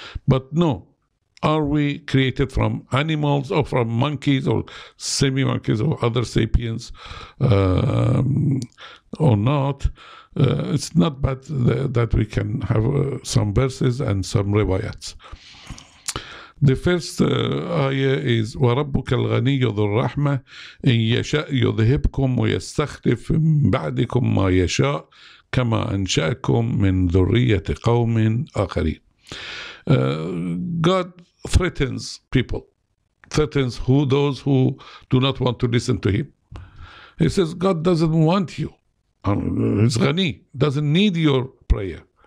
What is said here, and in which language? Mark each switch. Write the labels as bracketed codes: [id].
[en] But no, are we created from animals or from monkeys or semi-monkeys or other sapiens or not? It's not bad that we can have some verses and some riwayats. The first ayah is [ar] وَرَبُّكَ الْغَنِيُّ ذُو الرَّحْمَةِ إِنْ يَشَأْ يُذْهِبْكُمْ وَيَسْتَخْلِفْ مِنْ بَعْدِكُمْ مَا يَشَاءُ كَمَا أَنْشَأَكُمْ مِنْ ذُرِّيَّةِ قَوْمٍ آخَرِينَ. [en] God threatens people, threatens those who do not want to listen to him. He says God doesn't want you. He's Ghani, doesn't need your prayer.